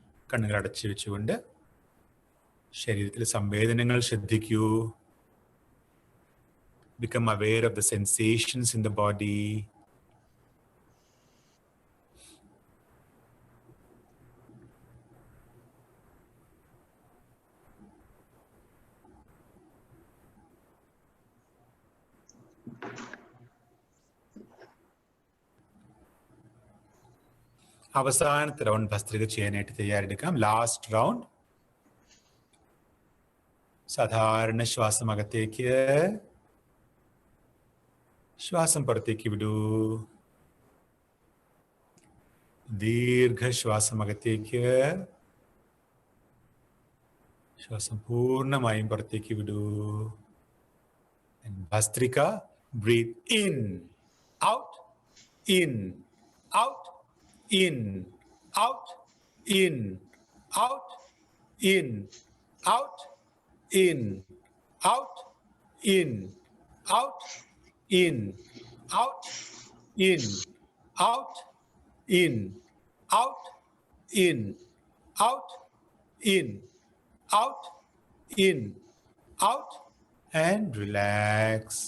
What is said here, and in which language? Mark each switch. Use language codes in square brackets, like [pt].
[ml] കണ്ണുകൾ അടച്ചു വെച്ചുകൊണ്ട് ശരീരത്തിലെ സംവേദനങ്ങൾ ശ്രദ്ധിക്കൂ. [en] Become aware of the sensations in the body. [ml] അവസാനത്തെ റൗണ്ട് ഭസ്ത്രിക ചെയ്യാനായിട്ട് തയ്യാറെടുക്കാം. [en] Last round. [ml] സാധാരണ ശ്വാസം അകത്തേക്ക്, ശ്വാസം പുറത്തേക്ക് വിടൂ. ദീർഘശ്വാസം അകത്തേക്ക്, ശ്വാസം പൂർണ്ണമായും പുറത്തേക്ക് വിടൂ. ഭസ്ത്രിക. [en] Breathe in, out, in, out, in, out, in, out, in, out, in, out, in, out, in, out, in, out, in, out, in, out, in, out, in, out, and relax.